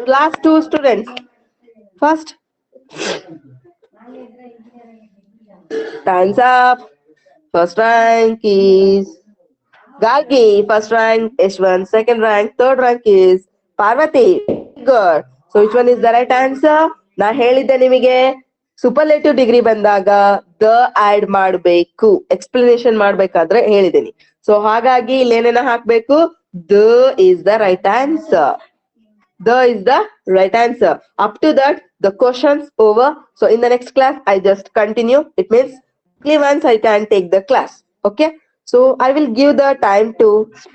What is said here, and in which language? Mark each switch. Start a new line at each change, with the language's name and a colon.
English: Last two students. Fast. Time's up. First rank is Gargi. First rank Ishwan. Second rank. Third rank is Parvati. Good. So which one is the right answer?
Kannada: ನಾ ಹೇಳಿದ್ದೆ ನಿಮಗೆ superlative degree ಬಂದಾಗ the odd ಮಾಡಬೇಕು explanation ಮಾಡ್ಬೇಕಾದ್ರೆ ಹೇಳಿದ್ದೀನಿ. So ಹಾಗಾಗಿ ಇಲ್ಲೇನೇನ ಹಾಕ್ಬೇಕು the
English: is the right answer. The is the right answer. Up to that, the questions over. So in the next class, I just continue. It means only once I can take the class. Okay. So I will give the time to speak.